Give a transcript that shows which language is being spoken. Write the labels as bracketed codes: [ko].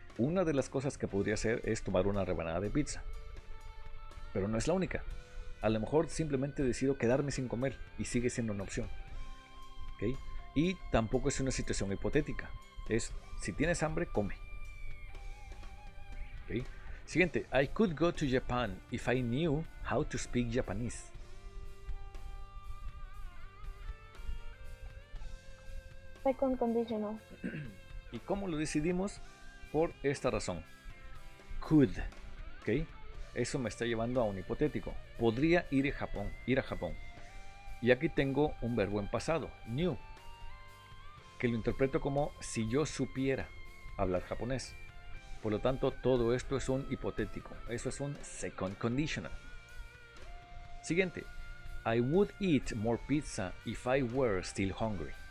[es] Una de las cosas que podría hacer es tomar una rebanada de pizza. Pero no es la única. A lo mejor simplemente decido quedarme sin comer y sigue siendo una opción. ¿Okay? Y tampoco es una situación hipotética. Es, si tienes hambre, come. ¿Okay? Siguiente. [en] I could go to Japan if I knew how to speak Japanese. Second conditional. [es] ¿Y cómo lo decidimos? Por esta razón. Could. ¿Ok? Eso me está llevando a un hipotético. Podría ir a Japón. Y aquí tengo un verbo en pasado. Knew. Que lo interpreto como si yo supiera hablar japonés. Por lo tanto, todo esto es un hipotético. Eso es un second conditional. Siguiente. [en] I would eat more pizza if I were still hungry.